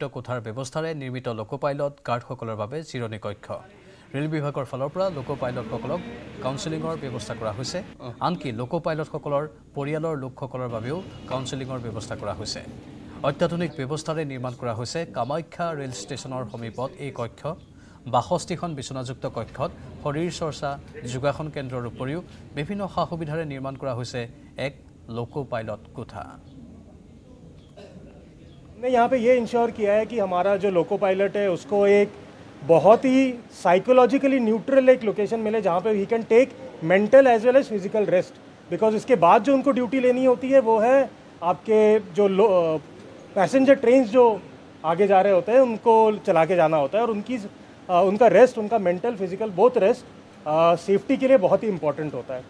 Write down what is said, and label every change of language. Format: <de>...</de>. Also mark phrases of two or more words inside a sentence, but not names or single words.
<as>কোঠাৰ ব্যৱস্থাৰে নিৰ্মিত লোকো পাইলট গাৰ্ডসকলৰ বাবে জিৰণি কক্ষ ৰেল বিভাগৰ ফালৰ পৰা লোকো পাইলটসকলক কাউন্সেলিঙৰ ব্যৱস্থা কৰা হৈছে আনকি লোকো পাইলটসকলৰ পৰিয়ালৰ লোকসকলৰ বাবেও কাউন্সেলিঙৰ ব্যৱস্থা কৰা হৈছে অত্যাধুনিক ব্যৱস্থাৰে নিৰ্মাণ কৰা হৈছে কামাখ্যা ৰেল ষ্টেচনৰ সমীপত এই কক্ষ 62খন বিচনাযুক্ত কক্ষত শৰীৰ চৰ্চা যোগাসন কেন্দ্ৰৰ উপৰিও বিভিন্ন সা সুবিধাৰে নিৰ্মাণ কৰা হৈছে এক লোকো পাইলট কোঠা</as> <hi>ने यहाँ पे ये इंश्योर किया है कि हमारा जो</hi> <en>loco pilot</en> <hi>है उसको एक बहुत ही</hi> <en>psychologically neutral</en> <hi>एक लोकेशन मिले जहाँ पे</hi> <en>he can take mental as well as physical rest because</en> <hi>इसके बाद जो उनको ड्यूटी लेनी होती है वो है आपके जो</hi> <en>passenger train</en> <hi>जो आगे जा रहे होते हैं उनको चला के जाना होता है और उनका रेस्ट उनका</hi> <en>mental physical both rest safety</en> <hi>के लिए बहुत ही इम्पोर्टेंट होता है</hi>